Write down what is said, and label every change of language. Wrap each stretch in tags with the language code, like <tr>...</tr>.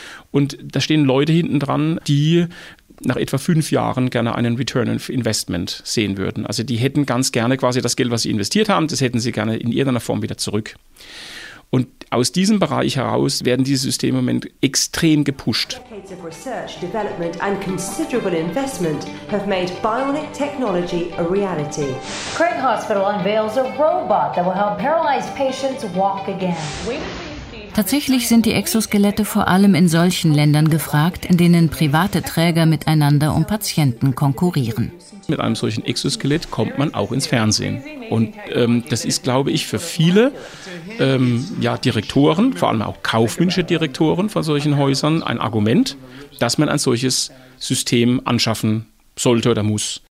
<de>Und da stehen Leute hinten dran, die nach etwa 5 Jahren gerne einen Return on Investment sehen würden. Also die hätten ganz gerne quasi das Geld, was sie investiert haben, das hätten sie gerne in irgendeiner Form wieder zurück. Und aus diesem Bereich heraus werden diese Systeme im Moment extrem gepusht.</de> <en>Decades of research, development and considerable investment have made bionic technology a reality. Craig Hospital unveils a robot that will help paralyzed patients walk again.</en> <de>Tatsächlich sind die Exoskelette vor allem in solchen Ländern gefragt, in denen private Träger miteinander um Patienten konkurrieren. Mit einem solchen Exoskelett kommt man auch ins Fernsehen. Und das ist, glaube ich, für viele Direktoren, vor allem auch kaufmännische Direktoren von solchen Häusern, ein Argument, dass man ein solches System anschaffen sollte oder muss.</de>